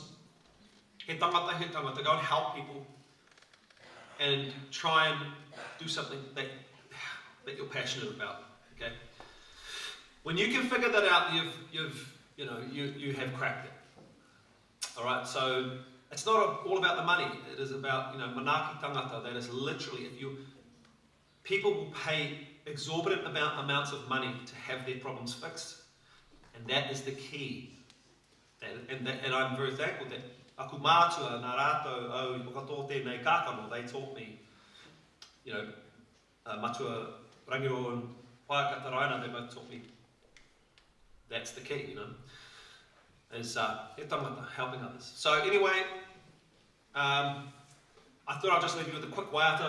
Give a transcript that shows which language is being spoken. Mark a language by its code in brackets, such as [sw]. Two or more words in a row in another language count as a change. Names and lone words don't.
[mi] He tangata, [en] go and help people. And try and do something that you're passionate about. Okay? When you can figure that out, you have cracked it. Alright, so it's not all about the money. It is about, [mi] manaki tangata. [en] That is literally, people will pay exorbitant amounts of money to have their problems fixed. And that is the key. And I'm very thankful that [mi] aku mātua nā rātou au whakatō tēnei kākano, [en] they taught me, matua rangiro and whaakata raina, they both taught me that's the key, is [mi] he tangata, [en] helping others. So anyway, I thought I'd just leave you with a quick waiata.